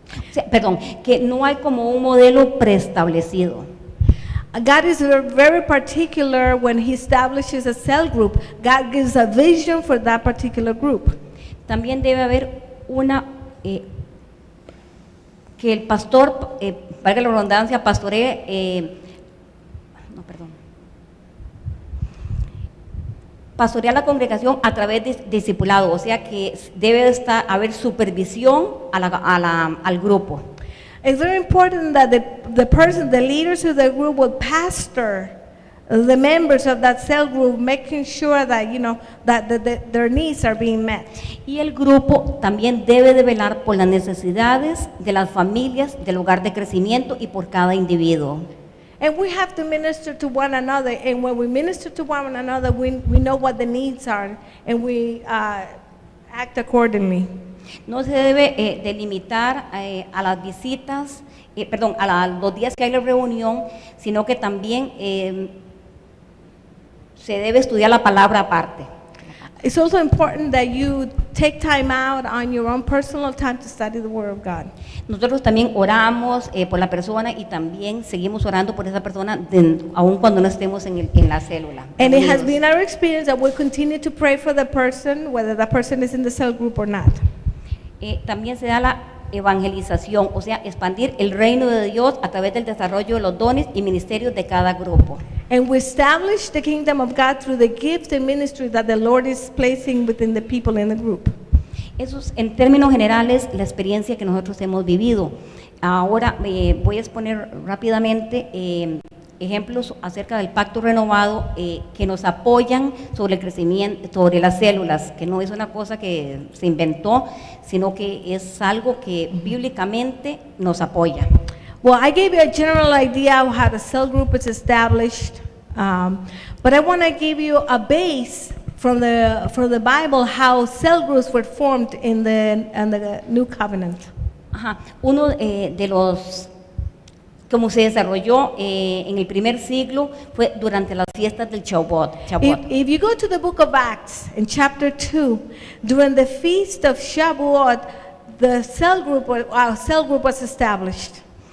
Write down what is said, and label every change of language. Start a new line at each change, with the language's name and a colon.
Spanish: O sea, perdón, que no hay como un modelo preestablecido.
English: God is very particular when He establishes a cell group. God gives a vision for that particular group.
Spanish: También debe haber que el pastor, valga la redundancia, pastoree, pastorear la congregación a través de discipulado, o sea que debe haber supervisión al grupo.
English: It's very important that the leaders of the group will pastor the members of that cell group, making sure that, their needs are being met.
Spanish: Y el grupo también debe de velar por las necesidades de las familias del hogar de crecimiento y por cada individuo.
English: And we have to minister to one another, and when we minister to one another, we know what the needs are, and we act accordingly.
Spanish: No se debe delimitar a las visitas, a los días que hay la reunión, sino que también se debe estudiar la palabra aparte.
English: It's also important that you take time out on your own personal time to study the Word of God.
Spanish: Nosotros también oramos por la persona y también seguimos orando por esa persona aun cuando no estemos en la célula.
English: And it has been our experience that we'll continue to pray for the person, whether that person is in the cell group or not.
Spanish: También se da la evangelización, o sea, expandir el reino de Dios a través del desarrollo de los dones y ministerios de cada grupo.
English: And we establish the kingdom of God through the gift and ministry that the Lord is placing within the people in the group.
Spanish: Eso es, en términos generales, la experiencia que nosotros hemos vivido. Ahora voy a exponer rápidamente ejemplos acerca del pacto renovado que nos apoyan sobre el crecimiento, sobre las células, que no es una cosa que se inventó, sino que es algo que bíblicamente nos apoya.
English: Well, I gave you a general idea of how the cell group is established, but I want to give you a base from the Bible how cell groups were formed in the New Covenant. Ajá.
Spanish: Uno de los como se desarrolló en el primer siglo fue durante las fiestas del Shavuot.
English: If you go to the book of Acts in chapter 2, during the feast of Shavuot, the cell group was established.